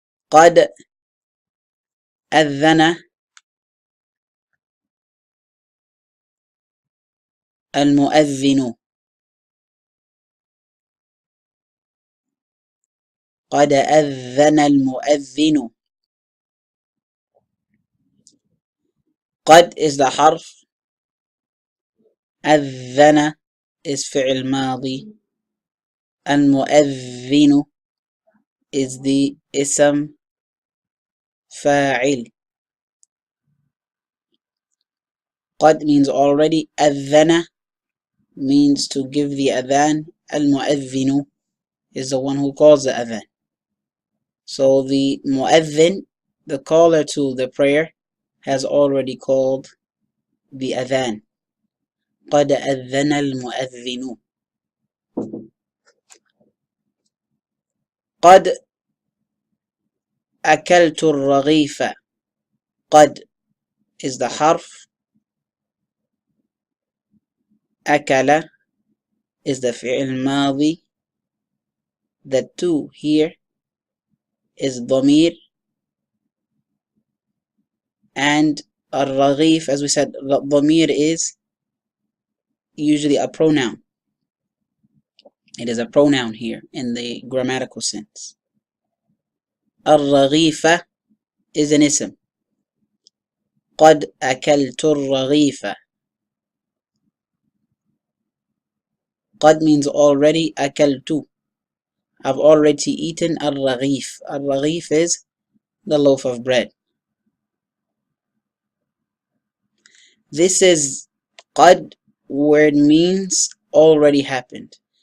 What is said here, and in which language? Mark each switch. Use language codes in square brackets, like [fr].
[ar] قد أذن المؤذن. قد أذن المؤذن. [en] قد is the حرف. أذن is فعل ماضي. المؤذن is the اسم فاعل. قد means already. أذن means to give the adhan. المؤذن is the one who calls the adhan. So the mu'adhin, the caller to the prayer, has already called the adhan. [ar] قد أذن المؤذن. قد أكلت الرغيف. [en] قد is the حرف. أكل is the فعل ماضي. The two here is ضمير, and الرغيف, as we said, ضمير is usually a pronoun. It is a pronoun here in the grammatical sense. [ar] الرغيف [en] is an ism. [ar] قد أكلت الرغيف. [en] قد means already. أكلت, I've already eaten. الرغيف, الرغيف is the loaf of bread. This is قد, where it means already happened.